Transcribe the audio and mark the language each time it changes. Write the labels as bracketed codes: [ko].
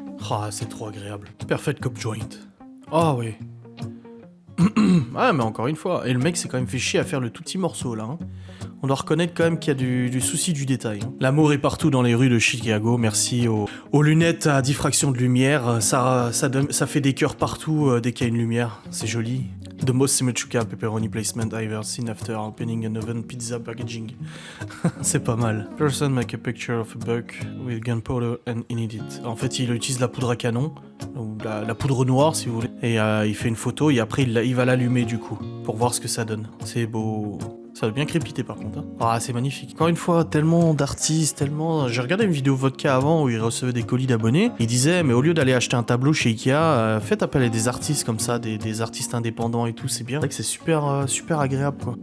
[fr] Ah, c'est trop agréable. [en] Perfect cop joint. [fr] Ah oui. Ah, mais encore une fois. Et le mec s'est quand même fait chier à faire le tout petit morceau, là. Hein. On doit reconnaître quand même qu'il y a du souci du détail. Hein. L'amour est partout dans les rues de Chicago. Merci aux lunettes à diffraction de lumière. Ça fait des cœurs partout dès qu'il y a une lumière. C'est joli. [en] The most symmetrical pepperoni placement I've ever seen after opening an oven pizza packaging. [fr] C'est pas mal. [en] Person make a picture of a buck with gunpowder and in it. [fr] En fait, il utilise la poudre à canon, ou la poudre noire si vous voulez, et il fait une photo et après il va l'allumer du coup, pour voir ce que ça donne. C'est beau. Ça va bien crépiter par contre. Hein. Ah, c'est magnifique. Encore une fois, tellement d'artistes, tellement... J'ai regardé une vidéo vodka avant où il recevait des colis d'abonnés. Il disait, mais au lieu d'aller acheter un tableau chez Ikea, faites appel à des artistes comme ça, des artistes indépendants et tout, c'est bien. C'est vrai que c'est super agréable quoi.